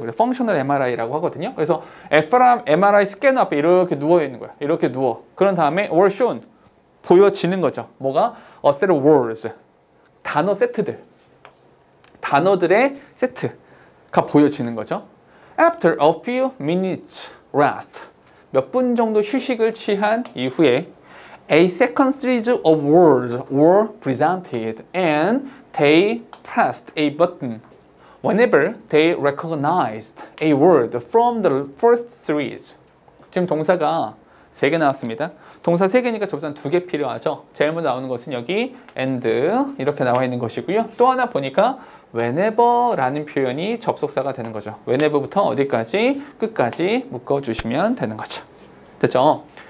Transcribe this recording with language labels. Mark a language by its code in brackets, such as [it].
[ko] 그래서 functional MRI라고 하거든요. 그래서 fMRI 스캐너 앞에 이렇게 누워 있는 거야. 이렇게 누워. 그런 다음에 [en] were shown. [ko] 보여지는 거죠. 뭐가? [en] A set of words. [ko] 단어 세트들. 단어들의 세트가 보여지는 거죠. [en] After a few minutes rest. [ko] 몇 분 정도 휴식을 취한 이후에 [en] a second series of words were presented and they pressed a button whenever they recognized a word from the first series. [ko] 지금 동사가 3개 나왔습니다. 동사 3개니까 접사는 2개 필요하죠. 제일 먼저 나오는 것은 여기 and 이렇게 나와 있는 것이고요. 또 하나 보니까 whenever라는 표현이 접속사가 되는 거죠. whenever부터 어디까지? 끝까지 묶어주시면 되는 거죠. 됐죠?